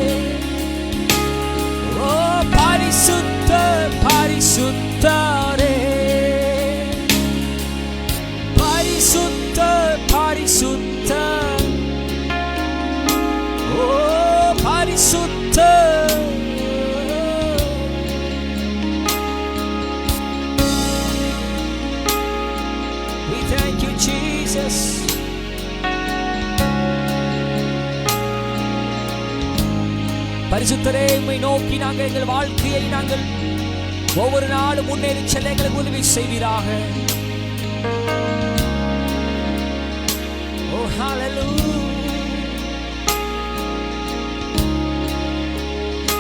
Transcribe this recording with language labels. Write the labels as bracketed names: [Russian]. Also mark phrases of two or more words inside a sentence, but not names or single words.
[Tamil] ஓ பரிசுத்தர் பரிசுத்தரே. பரிசுத்தர் பரிசுத்தர். ஓ பரிசுத்தர். [English] We thank you, Jesus. [Tamil] பரிசுத்தரே, உம்மை நோக்கி நாங்கள் எங்கள் வாழ்க்கையை நாங்கள் ஒவ்வொரு நாளும் முன்னேறி செல்ல எங்களுக்கு உதவி செய்வீராக. [English] Oh hallelujah.